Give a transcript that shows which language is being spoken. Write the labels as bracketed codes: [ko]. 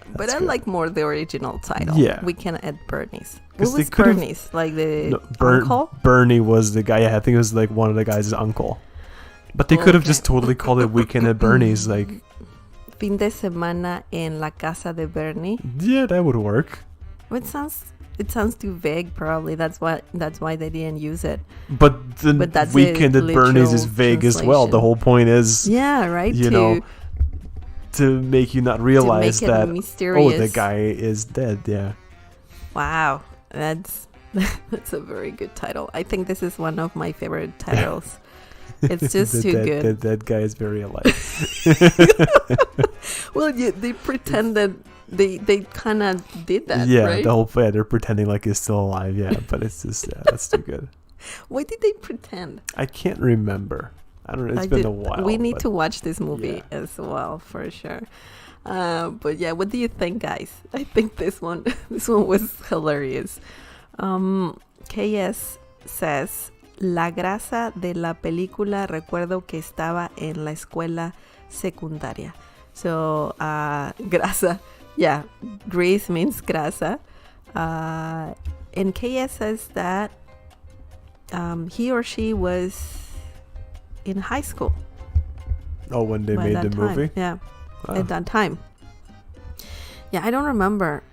[en] But I like more the original title. Yeah. Weekend at Bernie's. What Because was Bernie's? Like the uncle? Bernie was the guy. Yeah, I think it was like one of the guys' uncle. But they could have just totally called it Weekend at Bernie's. Like [es] Fin de semana en la casa de Bernie. [en] Yeah, that would work. It sounds too vague. Probably that's why they didn't use it. But the Weekend at Bernie's is vague as well. The whole point is, you know, to make you not realize that mysterious. The guy is dead. Yeah. Wow, that's a very good title. I think this is one of my favorite titles. It's just too good. That guy is very alive. Well, they pretend that they kind of did that. Yeah, right? the whole they're pretending like he's still alive. Yeah, but it's just that's too good. Why did they pretend? I can't remember. I don't know. It's been a while. We need to watch this movie as well for sure. But yeah, what do you think, guys? I think this one was hilarious. KS says, [es] la grasa de la película recuerdo que estaba en la escuela secundaria. [en] So, grasa, yeah, grease means grasa. And KS says that he or she was in high school. Oh, when they made the movie? Yeah, at that time. Yeah, I don't remember.